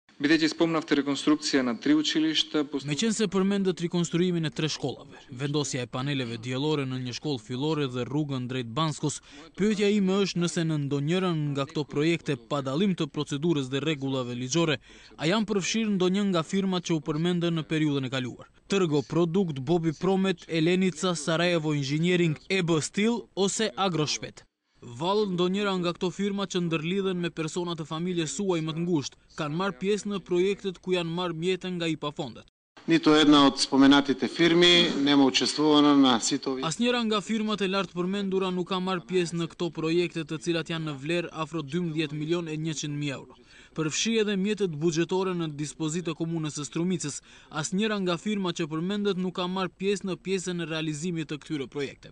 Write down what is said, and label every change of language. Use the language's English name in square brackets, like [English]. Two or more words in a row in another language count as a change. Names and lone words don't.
[Albanian] Meqense përmendet rikonstruimin e 3 shkollave, vendosja e paneleve diellore në një shkollë fillore dhe rrugën drejt Banskos, pyetja ime është nëse në ndonjërin nga këto projekte pa dallim të procedurës dhe rregullave ligjore, a janë përfshirë ndonjë nga firmat që u përmendën në periudhën e kaluar. Tërgo Produkt, Bobi Promet, Elenica, Sarajevo Engineering, EB Steel ose Agroshpet. Vallë ndonjëra nga këto firma që ndërlidhen me persona të familjes suaj më të ngushtë, kanë marrë pjesë në projektet ku janë marrë mjete nga IPA fondet. [Macedonian] Nito jedna od spomenatite firmi nema učestvuar na sitovi. [Albanian] Asnjëra nga firmat e lartë përmendura nuk ka marrë pjesë në këto projekte, të cilat janë në vlerë afro 12 milion e 100.000 euro. Përfshi edhe mjetet buxhetore në dispozitë të komunës së Strumicës. Asnjëra nga firmat që përmendet nuk ka marrë pjesë në pjesën e realizimit të këtyre projekteve.